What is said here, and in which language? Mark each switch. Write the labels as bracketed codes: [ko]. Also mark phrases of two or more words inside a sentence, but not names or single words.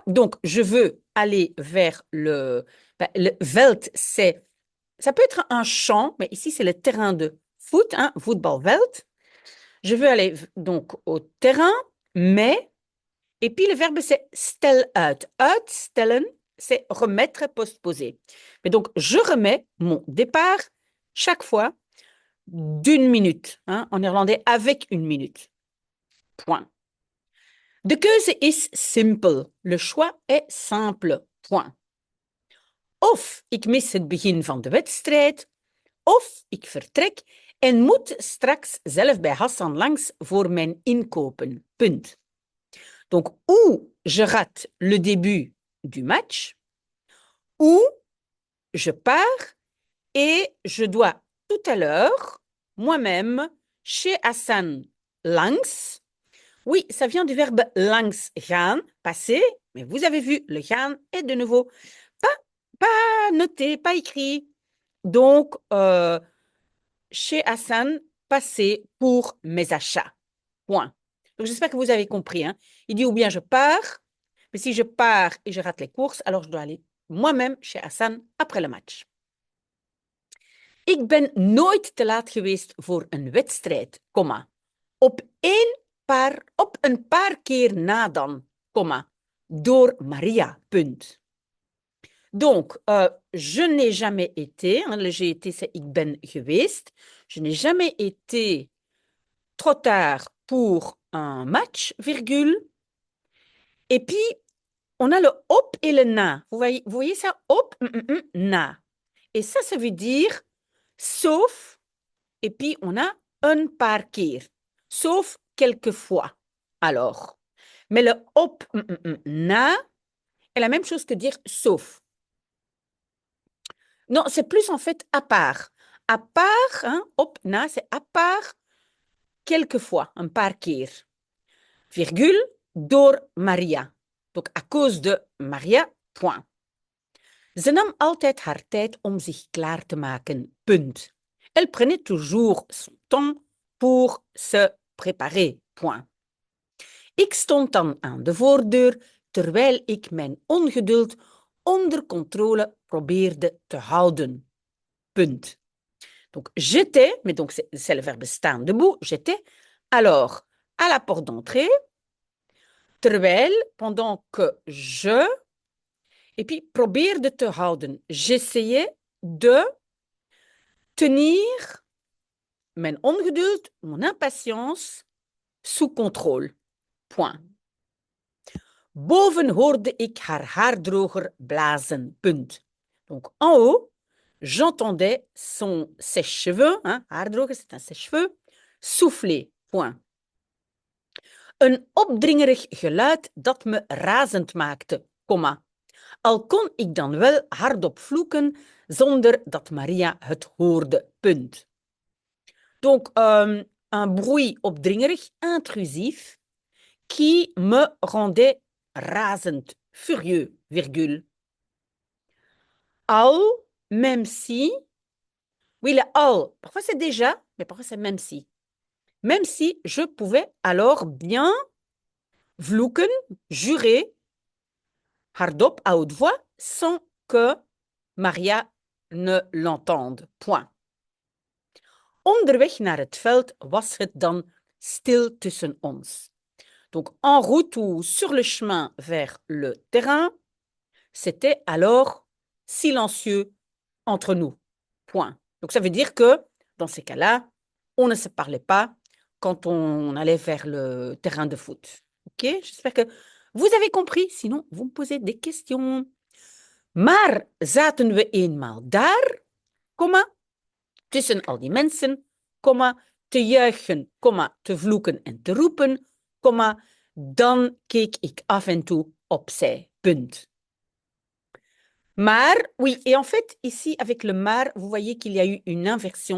[fr] Donc, je veux aller vers le veld, c'est, ça peut être un champ, mais ici, c'est le terrain de foot, hein, voetbalveld. Je veux aller donc au terrain, mais, et puis le verbe, c'est [nl] stel uit. [fr] Uitstellen, c'est remettre, postposer. Mais donc, je remets mon départ chaque fois d'une minute, hein, en néerlandais, avec une minute. Point. [nl] De keuze is simpel. [fr] Le choix est simple. Point. [nl] Of ik mis het begin van de wedstrijd, of ik vertrek en moet straks zelf bij Hassan langs voor mijn inkopen. Punt. [fr] Donc, ou je rate le début du match, ou je pars et je dois tout à l'heure, moi-même, chez Hassan langs. Oui, ça vient du verbe [nl] langs gaan, [fr] passer, mais vous avez vu, le gaan est de nouveau pas noté, pas écrit. Donc, chez Hassan, passer pour mes achats. Point. Donc, j'espère que vous avez compris. Hein. Il dit ou bien je pars, mais si je pars et je rate les courses, alors je dois aller moi-même chez Hassan après le match. [nl] Ik ben nooit te laat geweest voor een wedstrijd, comma. Op een paar keer na dan, comma, door Maria, punt. [fr] Donc, je n'ai jamais été, hein, le j'ai été, c'est [nl] ik ben geweest. [fr] Je n'ai jamais été trop tard pour un match, virgule. Et puis, on a le op et le na. Vous voyez ça? [nl] Op, na. [fr] Et ça veut dire sauf, et puis on a un [nl] paar keer. [fr] Sauf quelquefois. Alors, mais le [nl] op, na [fr] est la même chose que dire sauf. Non, c'est plus en fait à part. À part, hein, [nl] op, na, [fr] c'est à part quelquefois, un [nl] paar keer. [fr] Virgule, door Maria. Donc, à cause de Maria, point. [nl] Ze nam altijd haar tijd om zich klaar te maken, punt. [fr] Elle prenait toujours son temps pour se préparer, point. [nl] Ik stond dan aan de voordeur, terwijl ik mijn ongeduld onder controle probeerde te houden, punt. [fr] Donc, j'étais, mais donc c'est le verbe staan debout, j'étais, alors, à la porte d'entrée, terwijl, pendant que je, et puis [nl] probeerde te houden. [fr] J'essayais de tenir [nl] mijn ongeduld, [fr] mon impatience, sous contrôle. Point. [nl] Boven hoorde ik haar haardroger blazen. Punt. [fr] Donc, en haut, j'entendais son sèche-cheveux, hein, haardroger, c'est un sèche-cheveux, souffler. Point. [nl] Een opdringerig geluid dat me razend maakte, comma. Al kon ik dan wel hardop vloeken zonder dat Maria het hoorde. Punt. [fr] Donc, un bruit opdringerig, intrusif, qui me rendait razend, furieux, virgule. Al, même si. Oui, le al, parfois c'est déjà, mais parfois c'est même si. Même si je pouvais alors bien vloeken, jurer, hardop, à haute voix, sans que Maria ne l'entende. Point. [nl] Onderweg naar het veld was het dan stil tussen ons. [fr] Donc, en route ou sur le chemin vers le terrain, c'était alors silencieux entre nous. Point. Donc, ça veut dire que, dans ces cas-là, on ne se parlait pas quand on allait vers le terrain de foot. OK? J'espère que vous avez compris. Sinon, vous me posez des questions. [nl] Maar zaten we eenmaal daar, comma, tussen al die mensen, comma, te juichen, comma, te vloeken en te roepen, comma, dan keek ik af en toe opzij. Punt. Maar, [fr] oui, et en fait, ici, avec le maar, vous voyez qu'il y a eu une inversion.